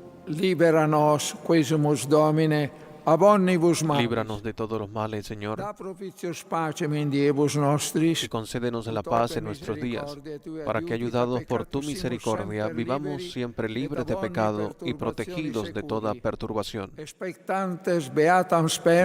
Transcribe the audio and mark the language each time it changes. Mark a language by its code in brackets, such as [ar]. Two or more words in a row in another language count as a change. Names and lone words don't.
[la] Liberanos, quesumus Domine, ab omnibus malis. [es] Líbranos de todos los males, Señor, [la] Da propitios pacem in diebus nostris. [es] y concédenos la paz en nuestros días, para que, ayudados por tu misericordia, vivamos siempre libres de pecado y protegidos de toda perturbación, [la] Expectantes beatam spem.